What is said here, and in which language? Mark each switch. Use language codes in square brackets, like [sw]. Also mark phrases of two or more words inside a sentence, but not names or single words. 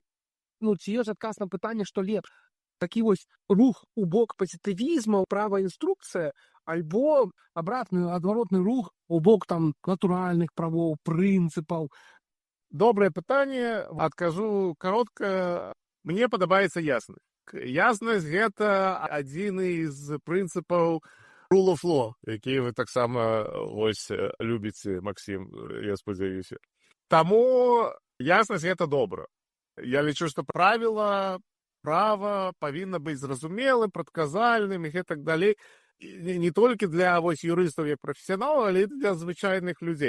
[be] Ці ёсць адказ на пытанне, што лепш? Такі вось рух у бок пазітывізму, права інструкцыя, альбо адваротны рух у бок там натуральных правоў, прынцыпаў. Добрае пытанне, адкажу каротка. Мне падабаецца яснасць. Яснасць — гэта адзін з прынцыпаў [en] rule of law, [be] які вы таксама вось любіце, Максім, я спадзяюся. Таму яснасць — гэта добра. Я лічу, што права павінна быць зразумелым, прадказальным і гэтак далей. Не толькі для вось юрыстаў як прафесіяналаў, але і для звычайных людзей.